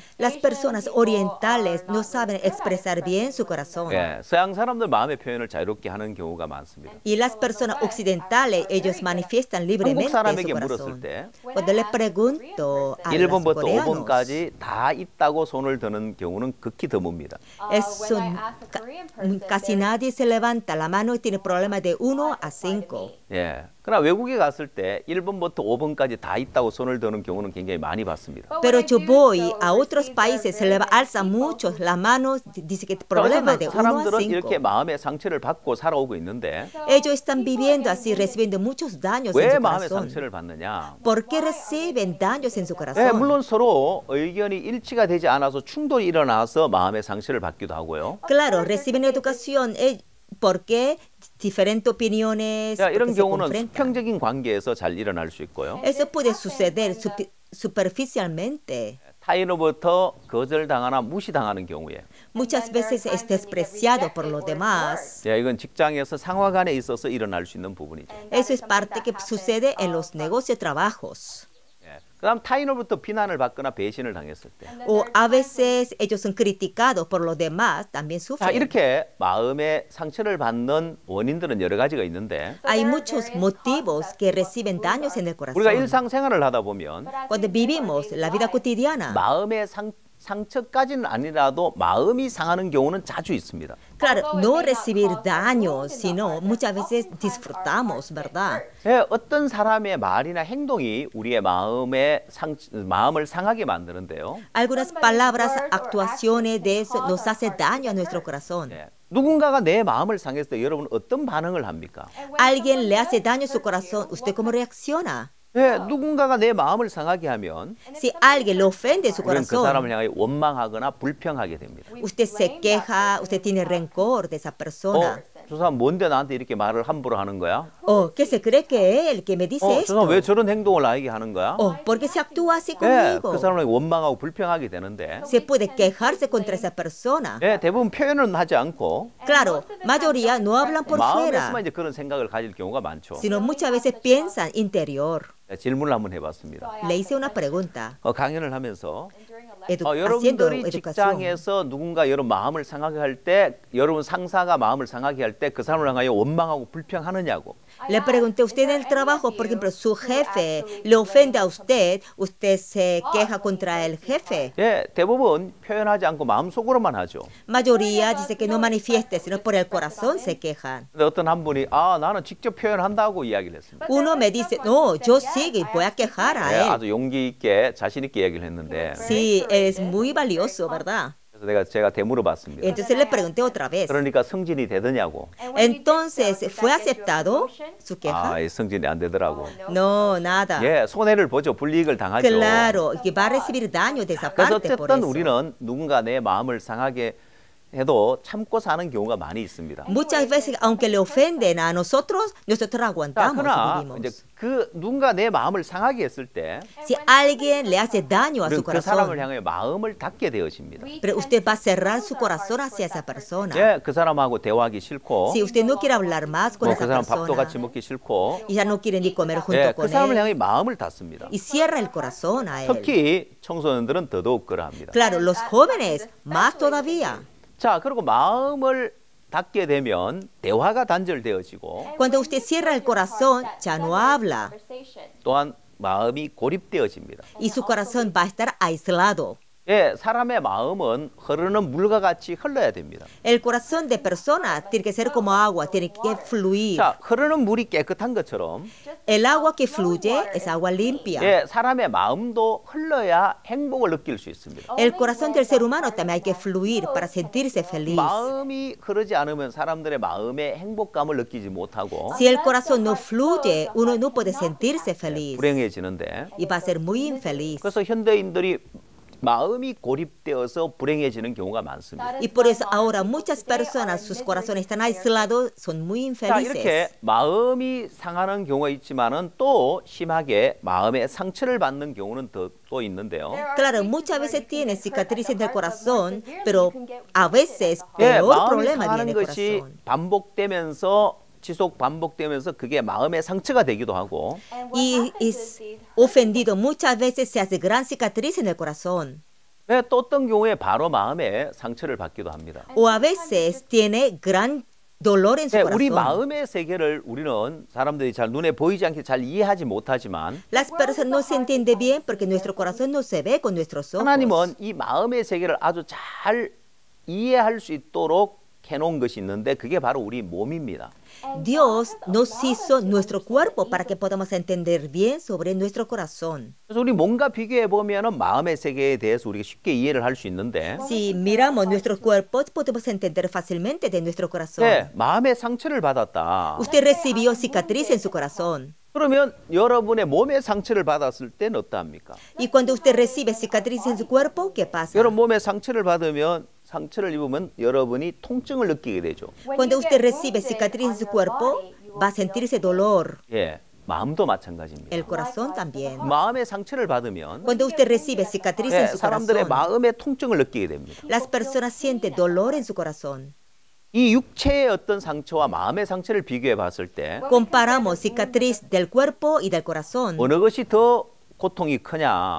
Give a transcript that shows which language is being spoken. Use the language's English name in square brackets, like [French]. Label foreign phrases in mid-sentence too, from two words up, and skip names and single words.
[Spanish] Las personas orientales no saben expresar bien su corazón. [Korean] 예, 서양 사람들 마음의 표현을 자유롭게 하는 경우가 많습니다. [Spanish] Y las personas occidentales, ellos manifiestan [Korean] 한국 [Spanish] libremente su [Korean] 사람에게 물었을 [Spanish] corazón. [Korean] 때 [Spanish] Cuando le pregunto a los [Korean] 1번부터 [Spanish] coreanos, [Korean] 5번까지 다 있다고 손을 드는 경우는 극히 드뭅니다. [Spanish] es casi nadie se levanta la mano y tiene problemas de 1 a 5. [Korean] 예. 그러나 외국에 갔을 때 1번부터 5번까지 다 있다고 손을 드는 경우는 굉장히 많이 봤습니다. [Spanish] Pero yo voy a otros países, se alza mucho la mano, dice que problemas de [Korean] 어쨌든 [Spanish] 1 a [Korean] 사람들은 이렇게 [Spanish] 5. [Korean] 마음의 상처를 받고 살아오고 있는데 [Spanish] Ellos están viviendo así, recibiendo muchos daños en [Korean] 왜 [Spanish] su [Korean] 마음의 [Spanish] corazón. [Korean] 상처를 받느냐? [Spanish] ¿Por qué reciben daños en su [Korean] 예, [Spanish] corazón? [Korean] 물론 서로 의견이 일치가 되지 않아서 충돌이 일어나서 마음의 상처를 받기도 하고요. [Spanish] Claro, reciben educación porque diferentes opiniones [Korean] 자, [Spanish] porque [Korean] 이런 [Spanish] se [Korean] 경우는 [Spanish] confrontan. [Korean] 수평적인 관계에서 잘 일어날 수 있고요. [Spanish] Eso puede suceder superficialmente. [Korean] 타인으로부터 거절당하나 무시당하는 경우에 [Spanish] Muchas veces es despreciado por los demás. [Korean] 예, 이건 직장에서 상하 간에 있어서 일어날 수 있는 부분이죠. [Spanish] Eso es parte que sucede en los negocios, trabajos. [Korean] 예. 그다음 타인으로부터 비난을 받거나 배신을 당했을 때. [Spanish] O a veces ellos son criticados por los demás, también [Korean] 자, [Spanish] sufren. [Korean] 이렇게 마음의 상처를 받는 원인들은 여러 가지가 있는데 [Spanish] Hay muchos motivos que reciben daños en el [Korean] 우리가 [Spanish] corazón. [Korean] 일상생활을 하다 보면 [Spanish] Cuando vivimos la vida cotidiana, [Korean] 마음의 상처까지는 아니라도 마음이 상하는 경우는 자주 있습니다. [Spanish] claro, no recibir daños, sino muchas veces disfrutamos, ¿verdad? [Korean] 예, 어떤 사람의 말이나 행동이 우리의 마음을 상하게 만드는데요. [Spanish] Algunas palabras, actuaciones de eso nos hace daño a nuestro corazón. [Korean] 예, 누군가가 내 마음을 상했을 때 여러분 어떤 반응을 합니까? [Spanish] Alguien le hace daño a su corazón, ¿usted cómo reacciona? [Korean] 예, 누군가가 내 마음을 상하게 하면 [Spanish] Si alguien le ofende su [Korean] 우리는 그 사람을 [Spanish] corazón, [Korean] 향해 원망하거나 불평하게 됩니다. [Spanish] usted se queja, usted tiene rencor de esa persona. [Korean] 저 사람 뭔데 나한테 이렇게 말을 함부로 하는 거야? [Spanish] Oh, ¿qué se cree que él que me dice [Korean] 저 [Spanish] esto? [Korean] 사람 왜 저런 행동을 나에게 하는 거야? [Spanish] Oh, ¿por qué se actúa así [Korean] 예, [Spanish] conmigo? [Korean] 그 사람을 원망하고 불평하게 되는데 [Spanish] Se puede quejarse contra esa persona. [Korean] 예, 대부분 표현은 하지 않고 [Spanish] Claro, mayoría no hablan por fuera, [Korean] 마음에서만 이제 그런 생각을 가질 경우가 많죠. [Spanish] sino muchas veces piensan interior. [Korean] 네, 질문을 한번 해봤습니다. [Spanish] Le hice una pregunta, [Korean] 강연을 하면서 [Spanish] haciendo [Korean] 여러분들이 [Spanish] educación. [Korean] 직장에서 누군가 여러분 마음을 상하게 할 때, 여러분 상사가 마음을 상하게 할 때 그 사람을 향하여 원망하고 불평하느냐고. [Spanish] Le pregunté a usted en el trabajo, por ejemplo, su jefe le ofende a usted, usted se queja contra el jefe. [Korean] 예, 대부분 표현하지 않고 마음속으로만 하죠. [Spanish] Mayoría dice que no manifieste, sino por el corazón se quejan. [Korean] 근데 어떤 한 분이 나는 직접 표현한다고 이야기를 했습니다. [Spanish] Uno me dice, no, yo sí voy a quejar [Korean] 예, [Spanish] a él. [Korean] 아주 용기 있게 자신 있게 이야기를 했는데 [Spanish] Sí, es muy valioso, ¿verdad? [Korean] 그래서 제가 되물어봤습니다. [Spanish] Entonces le pregunté otra vez. [Korean] 그러니까 승진이 되더냐고. [Spanish] Entonces, ¿fue aceptado su queja? [Korean] 승진이 안 되더라고. [Spanish] No, nada. [Korean] 예, 손해를 보죠. 불이익을 당하죠. [Spanish] Claro, que va a recibir daño de esa [Korean] 그래서 [Spanish] parte por [Korean] 어쨌든 [Spanish] eso. [Korean] 우리는 누군가 내 마음을 상하게 해도 참고 사는 경우가 많이 있습니다. [Spanish] Muchas veces, aunque le ofenden a nosotros [Korean] 자, [Spanish] aguantamos y [Korean] 그러나 [Spanish] vivimos. [Korean] 이제 그 누군가 내 마음을 상하게 했을 때 [Spanish] Si alguien le hace daño a su [Korean] 우리는 그 사람을 [Spanish] corazón, [Korean] 향해 마음을 닫게 되어집니다. [Spanish] pero usted va a cerrar su corazón hacia esa persona. [Korean] 예, 그 사람하고 대화하기 싫고 [Spanish] Si usted no quiere hablar más con [Korean] 그 [Spanish] esa [Korean] 사람 밥도 [Spanish] persona [Korean] 같이 먹기 싫고 [Spanish] y ya no quiere ni comer [Korean] 예, [Spanish] junto [Korean] 그 [Spanish] con [Korean] 사람을 [Spanish] él [Korean] 향해 마음을 닫습니다. [Spanish] y cierra el corazón a él. [Korean] 특히 청소년들은 더더욱 그러합니다. [Spanish] Claro, los jóvenes más todavía. [Korean] 자, 그리고 마음을 닫게 되면 대화가 단절되어지고 [Spanish] Cuando usted cierra el corazón, ya no habla [Korean] 또한 마음이 고립되어집니다. [Spanish] y su corazón va a estar aislado. [Korean] 예, 사람의 마음은 흐르는 물과 같이 흘러야 됩니다. [Spanish] El corazón de persona tiene que ser como agua, tiene que fluir. [Korean] 자, 흐르는 물이 깨끗한 것처럼 [Spanish] El agua que fluye es agua limpia. [Korean] 예, 사람의 마음도 흘러야 행복을 느낄 수 있습니다. [Spanish] El corazón del ser humano también hay que fluir para sentirse feliz. [Korean] 마음이 흐르지 않으면 사람들의 마음의 행복감을 느끼지 못하고 [Spanish] Si el corazón no fluye, uno no puede sentirse feliz [Korean] 불행해지는데 [Spanish] y va a ser muy infeliz. [Korean] 그래서 현대인들이 마음이 고립되어서 불행해지는 경우가 많습니다. [Spanish] Y por eso ahora muchas personas, sus corazones están aislados, son muy [Korean] 자, 이렇게 [Spanish] infelices. [Korean] 마음이 상하는 경우가 있지만은 또 심하게 마음의 상처를 받는 경우는 또 있는데요. [Spanish] Claro, muchas veces tiene cicatrices del corazón, pero a veces [Korean] 예, [Spanish] peor [Korean] 마음이 [Spanish] problema [Korean] 상하는 [Spanish] viene del [Korean] 것이 [Spanish] corazón. [Korean] 반복되면서 지속 반복되면서 그게 마음의 상처가 되기도 하고 [Spanish] Y es ofendido muchas veces se hace gran cicatriz en el corazón. [Korean] 예, 또 어떤 경우에 바로 마음에 상처를 받기도 합니다. [Spanish] O a veces tiene gran dolor en su [Korean] 예, 우리 [Spanish] corazón. [Korean] 마음의 세계를 우리는 사람들이 잘 눈에 보이지 않게 잘 이해하지 못하지만 [Spanish] Las personas no se entienden bien porque nuestro corazón no se ve con nuestros ojos. [Korean] 하나님은 이 마음의 세계를 아주 잘 이해할 수 있도록 해놓은 것이 있는데 그게 바로 우리 몸입니다. [Spanish] Dios nos hizo nuestro cuerpo para que podamos entender bien sobre nuestro corazón. [Korean] 그래서 우리 몸과 비교해 보면은 마음의 세계에 대해서 우리가 쉽게 이해를 할 수 있는데 [Spanish] Si miramos nuestros cuerpos, podemos entender fácilmente de nuestro corazón. [Korean] 네, 마음의 상처를 받았다. [Spanish] Usted recibió cicatriz en su corazón. [Korean] 그러면 여러분의 몸에 상처를 받았을 때는 어떠합니까? [Spanish] Y cuando usted recibe cicatriz en su cuerpo, ¿qué pasa? [Korean] 여러분 몸에 상처를 받으면 상처를 입으면 여러분이 통증을 느끼게 되죠. [Spanish] Cuando usted recibe cicatriz en su cuerpo, va a sentirse dolor. [Korean] 예, 마음도 마찬가지입니다. [Spanish] El corazón también. [Korean] 마음의 상처를 받으면 [Spanish] Cuando usted recibe cicatriz [Korean] 예, [Spanish] en su [Korean] 사람들의 [Spanish] corazón, [Korean] 마음의 통증을 느끼게 됩니다. [Spanish] las personas sienten dolor en su corazón. [Korean] 이 육체의 어떤 상처와 마음의 상처를 비교해 봤을 때 [Spanish] Comparamos cicatriz del cuerpo y del corazón. [Korean] 어느 것이 더 고통이 크냐?